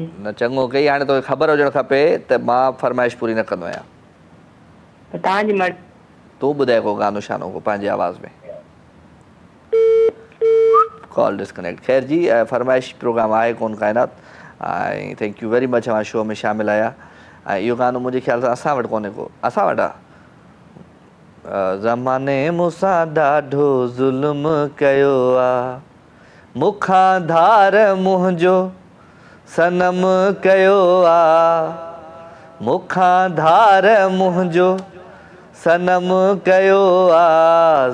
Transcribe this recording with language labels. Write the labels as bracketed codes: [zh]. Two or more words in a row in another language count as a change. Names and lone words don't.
[sd] न चङो कई हाणे तोखे ख़बर हुजणु खपे त मां फरमाइश पूरी न कंदो आहियां त तव्हांजी मर्ज़ी तूं ॿुधाए को गानो शानो को पंहिंजे आवाज़ में [en] call disconnect [sd] ख़ैर जी फरमाइश प्रोग्राम आहे कोन काइनात ऐं [en] thank you very much [sd] मां शो में शामिलु आहियां ऐं इहो गानो मुंहिंजे ख़्याल सां असां वटि कोन्हे को असां वटि आहे ज़माने मूंसां ॾाढो ज़ुल्म कयो आहे मूंखां धार मुंहिंजो सनम कयो आहे मूंखां धार मुंहिंजो सनम कयो आहे